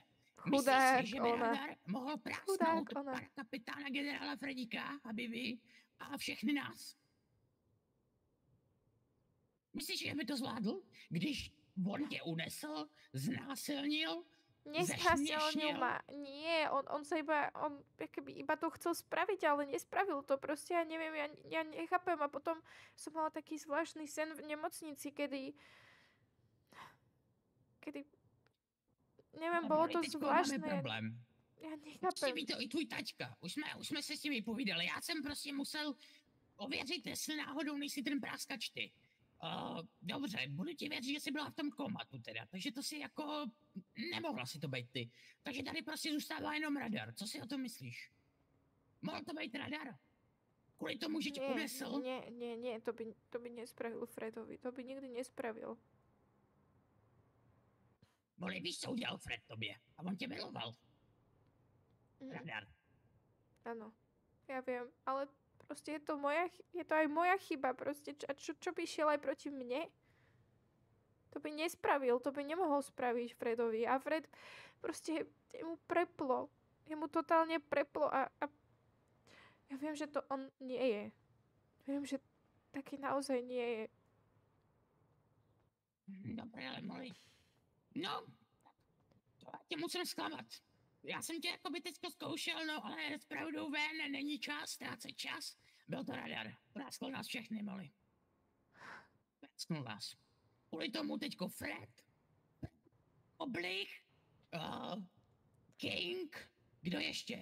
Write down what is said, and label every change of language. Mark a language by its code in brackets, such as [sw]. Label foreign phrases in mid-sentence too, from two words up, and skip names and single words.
[cs] Chudák Myslíš si, že by ona. radar mohl prásknout pana kapitána generála Fredíka, aby vy a všechny nás? Myslíš, že by to zvládl, když on tě unesl, znásilnil, [sk] Nesnásilnil ma. Nie, on sa iba to chcel spraviť, ale nespravil to. Proste ja neviem, ja nechápem. A potom som mala taký zvláštny sen v nemocnici, kedy neviem, bolo to zvláštne. Problém. Ja nechápem. [cs] Ví to i tvůj taťka. Už jsme se s tím vypovídali. Já jsem prostě musel ověřit, jestli náhodou nejsi ten práskač ty. Dobře, budu ti věřit, že jsi byla v tom komatu teda, takže to si jako nemohla si to být ty. Takže tady prostě zůstává jenom radar. Co si o tom myslíš? Mohl to být radar? Kvůli tomu, že tě unesl? [sk] Nie, to by nespravil Fredovi. To by nikdy nespravil. [cs] Vole, víš, co udělal Fred tobě? A on tě miloval. Radar. [sk] Áno, ja viem, ale proste je to aj moja chyba proste. A čo by šiel aj proti mne? To by nespravil, to by nemohol spraviť Fredovi. A Fred proste mu preplo. Jemu totálne preplo a ja viem, že to on nie je. Viem, že taký naozaj nie je. Dobre, ale Molly. [cs] No, to já tě musím zklamat. Já jsem tě jakoby teďko zkoušel, no ale s pravdou ven, není čas, ztrácet čas. Byl to radar, práskl nás všechny, Molly. Prásknul nás. Kvůli tomu teďko Fred, Oblich, King, kdo ještě?